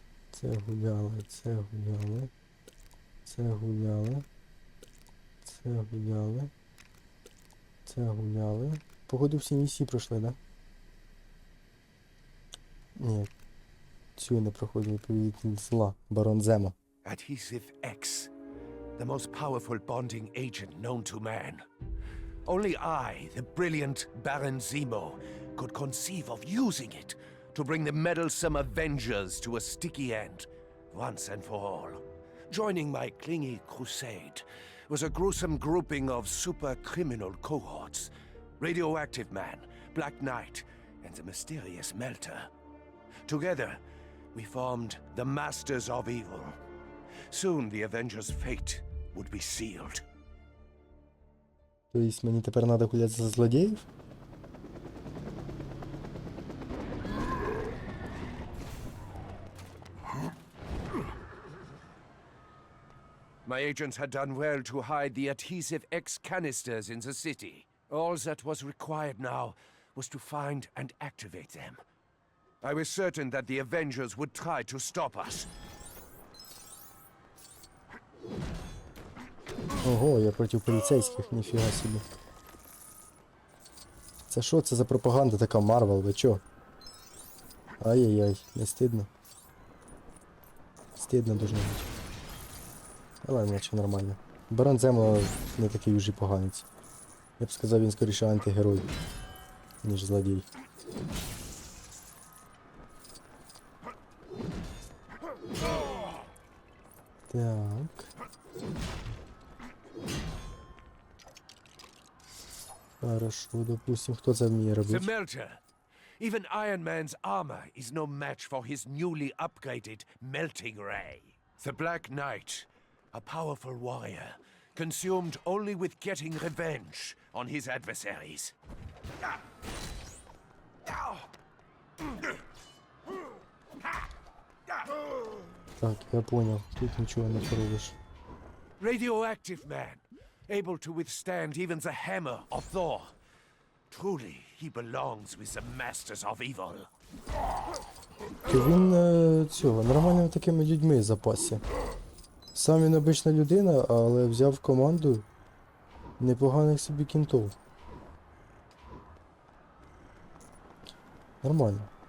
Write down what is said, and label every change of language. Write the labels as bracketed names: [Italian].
[Ukrainian] Це гуляли, це гуляли. Це гуляли. Це гуляли. Це гуляли. Походу всі місії пройшли, да? Ні. Цю не проходили, повітря зла. Барон Зема. [English] Adhesive X, the most powerful bonding agent known to man. Only I, the brilliant Baron Zemo, could conceive of using it to bring the meddlesome Avengers to a sticky end, once and for all. Joining my clingy crusade was a gruesome grouping of super-criminal cohorts. Radioactive Man, Black Knight, and the mysterious Melter. Together, we formed the Masters of Evil. Soon the Avengers' fate would be sealed. [Ukrainian] Тобто мені тепер треба гуляти за злодіїв? [English] My agents had done well to hide the Adhesive X canisters in the city. All that was required now was to find and activate them. I was certain that the Avengers would try to stop us. [Ukrainian] Ого, я проти поліцейських, ніфіга собі. Це що це за пропаганда така, Марвел, ви чо? Ай-яй-яй, не стидно? Стидно должно бути. Але наче нормально. Барон Земо не такий уже поганець. Я б сказав, він скоріше антигерой, ніж злодій. Так. Хорошо, допустим, хто це вміє [English] The [Ukrainian] робити? [English] melter. Even Iron Man's armor is no match for his newly upgraded melting ray. The Black Knight, a powerful warrior, consumed only with getting revenge on his adversaries. [Ukrainian] Так, я понял. Тут нічого не поробиш. [English] Radioactive man, able to withstand even the hammer of Thor. Truly, he belongs with the masters of evil. [Ukrainian] То він цього, нормальними такими людьми запасся. Сам він обична людина, але взяв в команду непоганих собі кінтов. Нормально.